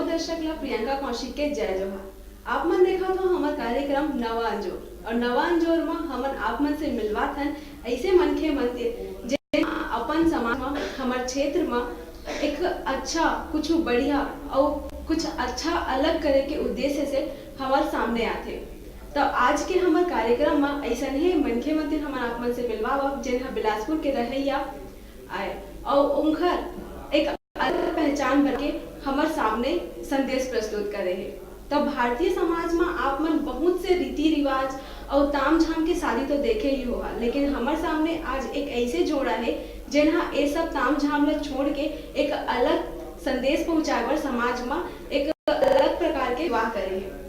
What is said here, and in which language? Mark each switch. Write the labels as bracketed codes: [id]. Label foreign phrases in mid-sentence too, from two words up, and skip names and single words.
[hne] दर्शक ला प्रियंका कौशिक के जय जोहार। आप मन देखा तो हमार कार्यक्रम नवा अंजोर और नवा अंजोर में हमन आप मन से मिलवा थन ऐसे मनखे मन जे अपन समाज में हमार क्षेत्र में एक अच्छा कुछ बढ़िया और कुछ अच्छा अलग करे के उद्देश्य से हमार सामने आते। तो आज के हमार कार्यक्रम में ऐसा ही मनखे मंदिर हमार आप मन से मिलवा जिन बिलासपुर के रहैया आए और उनकर एक अलग पहचान बन के हमार सामने संदेश प्रस्तुत करे है। तो भारतीय समाज में आप मन बहुत से रीति रिवाज और ताम झाम के शादी तो देखे ही होगा, लेकिन हमारे सामने आज एक ऐसे जोड़ा है जिन्हा ये सब ताम झाम ला छोड़ के एक अलग संदेश पहुंचाए बर समाज में एक अलग प्रकार के विवाह करे है।